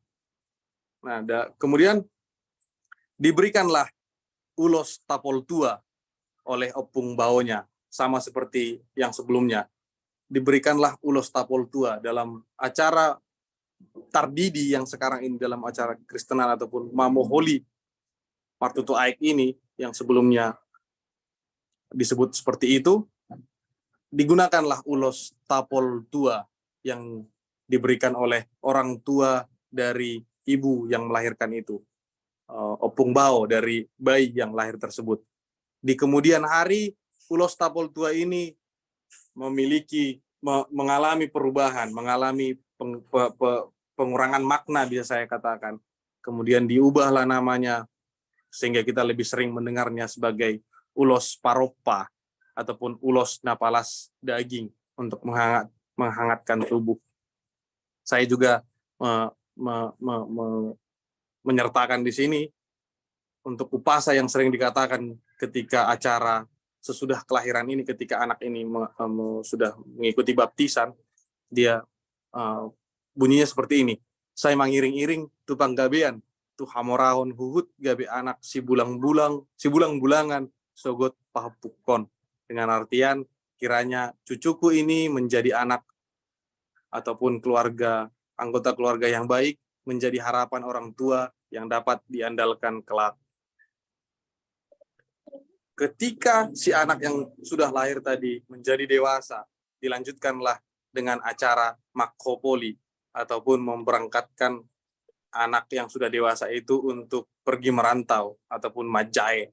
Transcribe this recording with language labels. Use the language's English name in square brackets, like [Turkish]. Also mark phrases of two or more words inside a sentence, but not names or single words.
[Indonesian] Nah, kemudian diberikanlah ulos tapol tua oleh [Batak Toba] opung baonya, [Indonesian] sama seperti yang sebelumnya. Diberikanlah ulos tapol tua dalam acara tardidi yang sekarang ini dalam acara kristenan ataupun [Batak Toba] mamoholi martutu aek [Indonesian] ini yang sebelumnya disebut seperti itu, digunakanlah ulos tapol tua yang diberikan oleh orang tua dari ibu yang melahirkan itu, [Batak Toba] opung bao [Indonesian] dari bayi yang lahir tersebut. Di kemudian hari, ulos tapol tua ini mengalami perubahan, mengalami pengurangan makna bisa saya katakan. Kemudian diubahlah namanya sehingga kita lebih sering mendengarnya sebagai ulos paropa ataupun ulos napalas daging untuk menghangatkan tubuh. Saya juga menyertakan di sini untuk upasa yang sering dikatakan ketika acara sesudah kelahiran ini, ketika anak ini sudah mengikuti baptisan, dia bunyinya seperti ini. Saya mengiring-iring [Batak Toba] tupang gabean, tu hamorahon huhut gabe anak si bulang-bulangan sogot pahapukon. [Indonesian] Dengan artian kiranya cucuku ini menjadi anak ataupun anggota keluarga yang baik, menjadi harapan orang tua yang dapat diandalkan kelak. Ketika si anak yang sudah lahir tadi menjadi dewasa, dilanjutkanlah dengan acara makkopoli ataupun memberangkatkan anak yang sudah dewasa itu untuk pergi merantau ataupun majae.